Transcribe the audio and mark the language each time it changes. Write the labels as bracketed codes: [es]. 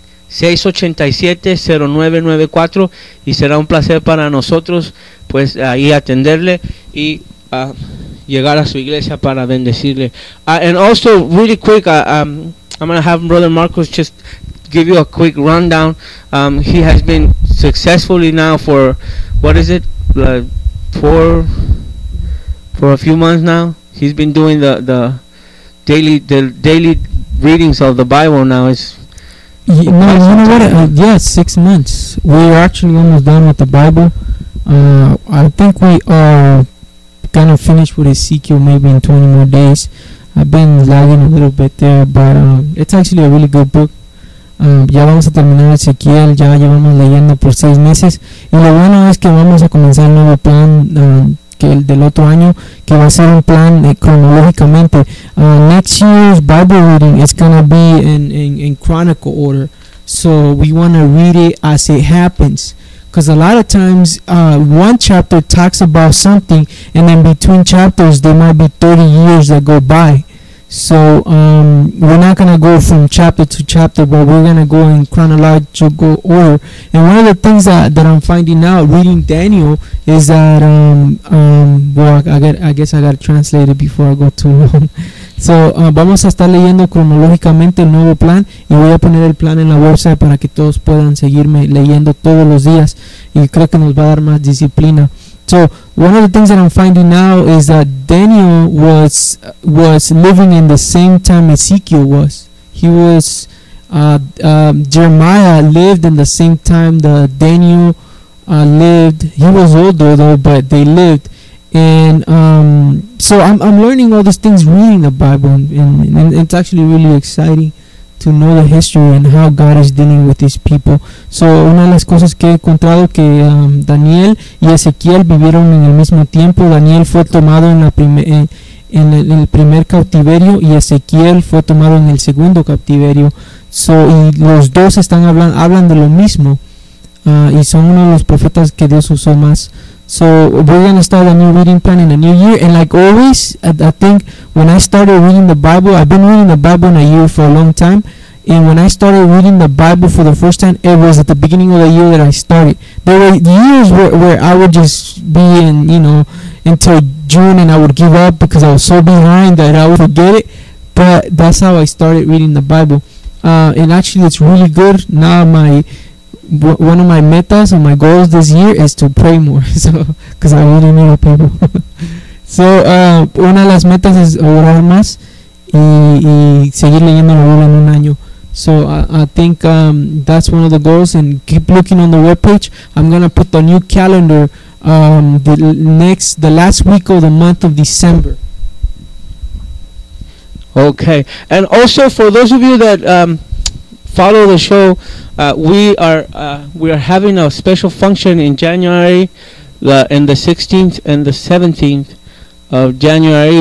[es] 323-687-0994, y será un placer para nosotros pues ahí atenderle y llegar a su iglesia para bendecirle. [en] And also really quick, I'm going to have Brother Marcos just give you a quick rundown. He has been successfully now for a few months now. He's been doing the daily readings of the Bible now. Yes, 6 months. We are actually almost done with the Bible. I think we are kind of finished with Ezekiel maybe in 20 more days. I've been lagging a little bit there, but it's actually a really good book. [es] Ya vamos a terminar Ezequiel, ya llevamos leyendo por 6 meses. Y lo bueno es que vamos a comenzar un nuevo plan, que el del otro año, que va a ser un plan cronológicamente. [en] Next year's Bible reading is going to be in chronicle order. So we want to read it as it happens. Because a lot of times, one chapter talks about something, and then between chapters, there might be 30 years that go by. So we're not going to go from chapter to chapter, but we're going to go in chronological order. And one of the things that I'm finding out reading Daniel is that, I got to translate it before I go too long. [es] So vamos a estar leyendo cronológicamente el nuevo plan, y voy a poner el plan en la bolsa para que todos puedan seguirme leyendo todos los días, y creo que nos va a dar más disciplina. [en] So one of the things that I'm finding now is that Daniel was living in the same time Ezekiel was. He was Jeremiah lived in the same time that Daniel lived. He was older though, but they lived. And so I'm learning all these things reading the Bible, and it's actually really exciting. to know the history and how God is dealing with these people. [es] So una de las cosas que he encontrado que Daniel y Ezequiel vivieron en el mismo tiempo. Daniel fue tomado en la en el primer cautiverio y Ezequiel fue tomado en el segundo cautiverio. So, y los dos están hablan de lo mismo y son uno de los profetas que Dios usó más. [en] So we're going to start a new reading plan in a new year. And like always, I think when I started reading the Bible, I've been reading the Bible in a year for a long time. And when I started reading the Bible for the first time, it was at the beginning of the year that I started. There were years where I would just be in, you know, until June, and I would give up because I was so behind that I would forget it. But that's how I started reading the Bible. And actually, it's really good. Now one of my metas or my goals this year is to pray more, so because I really need a Bible. [es] So una de las metas es orar más y seguir leyendo la Biblia en un año. [en] So I think that's one of the goals. And keep looking on the webpage. I'm gonna put the new calendar the last week of the month of December. Okay, and also for those of you that follow the show, we are having a special function in January, in the 16th and the 17th of January.